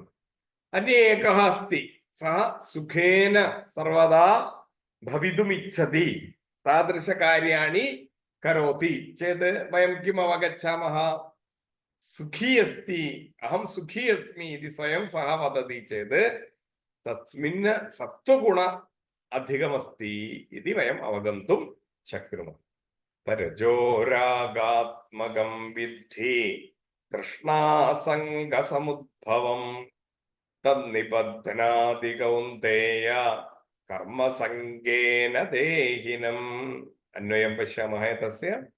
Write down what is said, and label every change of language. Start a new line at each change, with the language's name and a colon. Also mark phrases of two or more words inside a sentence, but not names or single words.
Sanskrit: अन्य एकः अस्ति, सः सुखेन सर्वदा भवितुम् इच्छति, तादृशकार्याणि करोति चेत् वयं किम् अवगच्छामः? सुखी अस्ति, अहं सुखी अस्मि इति स्वयं सः वदति चेत् तस्मिन् सत्त्वगुण अधिकमस्ति इति वयम् अवगन्तुं शक्नुमः। രജോരാഗാത്മകം വിദ്ധി തൃഷ്ണാസംഗസമുദ്ഭവം തന്നിബധ്നാതി കൗന്തേയ കർമ്മസംഗേന ദേഹിനം. അന്വയം പശ്യാമः തസ്യ.